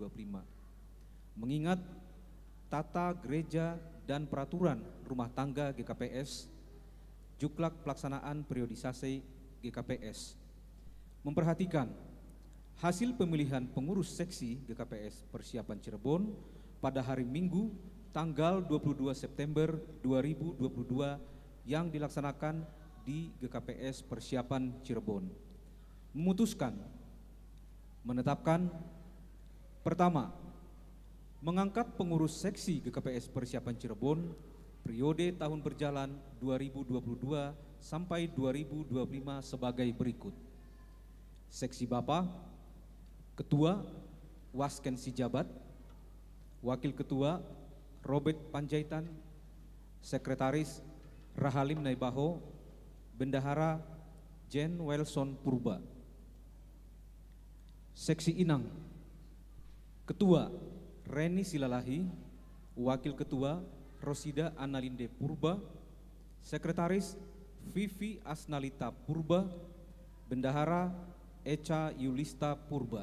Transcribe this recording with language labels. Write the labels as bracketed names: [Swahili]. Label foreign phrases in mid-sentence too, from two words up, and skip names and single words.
[Indonesian] Mengingat tata gereja dan peraturan rumah tangga GKPS, juklak pelaksanaan periodisasi GKPS, memperhatikan hasil pemilihan pengurus seksi GKPS Persiapan Cirebon pada hari Minggu tanggal 22 September 2022 yang dilaksanakan di GKPS Persiapan Cirebon, memutuskan menetapkan pertama, mengangkat pengurus seksi GKPS Persiapan Cirebon periode tahun berjalan 2022 sampai 2025 sebagai berikut. Seksi Bapa, Ketua Wasken Sijabat, Wakil Ketua Robert Panjaitan, Sekretaris Rahalim Naibaho, Bendahara Jen Wilson Purba. Seksi Inang, Ketua Reni Silalahi, Wakil Ketua Rosida Analinde Purba, Sekretaris Vivi Asnalita Purba, Bendahara Echa Yulista Purba.